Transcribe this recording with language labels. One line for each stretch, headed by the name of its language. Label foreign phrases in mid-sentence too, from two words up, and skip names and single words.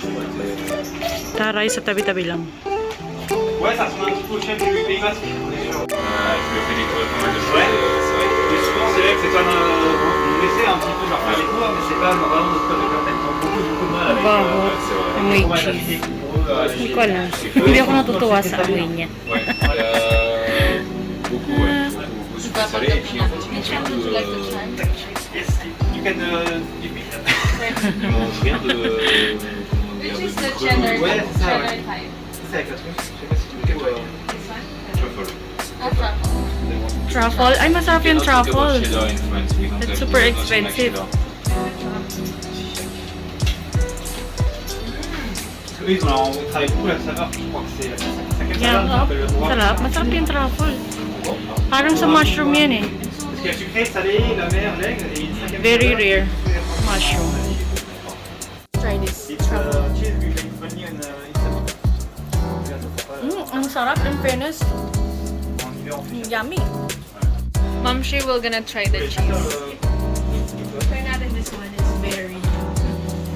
Filipino: Taray sa tabi-tabi lang.
French: Ouais, ça ressemble un petit peu au chef du Pays Basque. Je le fais découvrir pas mal de fois. Mais souvent, c'est vrai que c'est pas on essaie un petit peu de leur faire découvrir, mais c'est pas vraiment notre plat de cartel. Ils ont beaucoup de mal avec
Filipino: May cheese. Hindi ko alam. Hindi ako natutuwa sa amoy niya.
French: Ouais, beaucoup, ouais. Beaucoup sucré salé. Et puis en fait,
English: you can
French: ils mangent rien de... Ouais, c'est ça, ouais. C'est avec la truffe. Je sais pas si tu veux truffle.
English: Truffle?
Filipino: Ay, masarap yung
English: truffle. That's super expensive.
French: Oui, on travaille beaucoup la saveur. Je crois que c'est
English: Yeah,
Filipino: sarap. Masarap yung truffle. Parang sa mushroom yan eh.
French: Parce qu'il y a sucré, salé, la mer, l'aigle et une cinquième.
English: Very rare mushroom. Try this. Cheese with vanille and
Filipino: Ang sarap,
English: in fairness. Yummy. Mom, she will gonna try the cheese. Try natin this one.